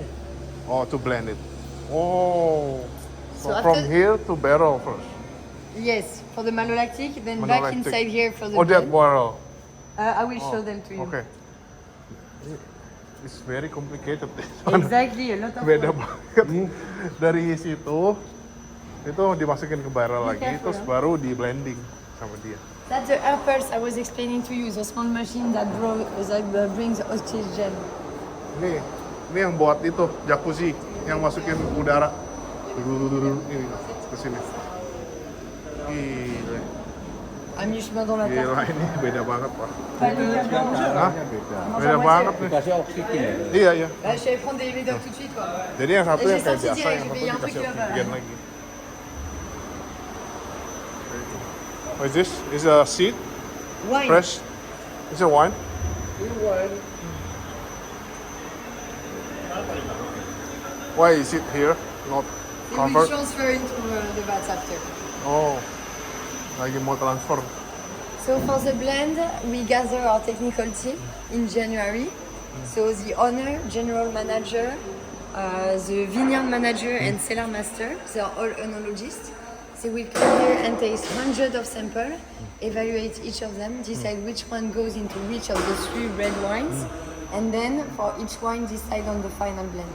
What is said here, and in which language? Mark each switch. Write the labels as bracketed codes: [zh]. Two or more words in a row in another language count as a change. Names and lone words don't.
[en] Oh, to blend it. Oh. So So from after- here to barrel first. Yes, for the malolactic, then back Malolactic. inside here for the Oh, that blend. barrel. I will show them to you. Okay. It's very complicated. Exactly, a lot of [id] Beda [en] work. [id] banget. Dari situ, itu dimasukin ke barrel [en] Be [id] lagi, [en] careful, [id] terus huh? baru di blending sama dia. [en] That's the air pulse I was explaining to you, the small machine that brings oxygen. [id] Ini yang buat itu jacuzzi yang masukin udara. Ini ke sini. Gila. [fr] À mi-chemin dans la [id] Gila [fr] table. [id] ini beda banget pak. [fr] Pas le camion rouge. Hah? [id] Beda. [fr] Mange [id] Beda [fr] à [id] banget [fr] moitié. [id] nih. Dikasih oksigen ya. Iya iya. [fr] Bah, je vais prendre des médocs tout de suite, quoi. [id] Jadi yang satu Eh, yang [fr] j'ai [id] kayak [fr] senti [id] biasa, [fr] direct, [id] yang [fr] j'ai [id] satu [fr] payé un truc [id] dikasih [fr] là-bas. [id] oksigen lagi. [en] What is this? Is a seed? Wine. Fresh? Is it wine? Why is it here? Not We will covered? transfer into the vats after. [id] Oh, lagi mau transfer. [en] So for the blend, we gather our technical team in January. So the owner, general manager, the vineyard manager and cellar master, they are all enologists. They will come here and taste hundreds of samples, evaluate each of them, decide which one goes into which of the 3 red wines, and then for each wine decide on the final blend.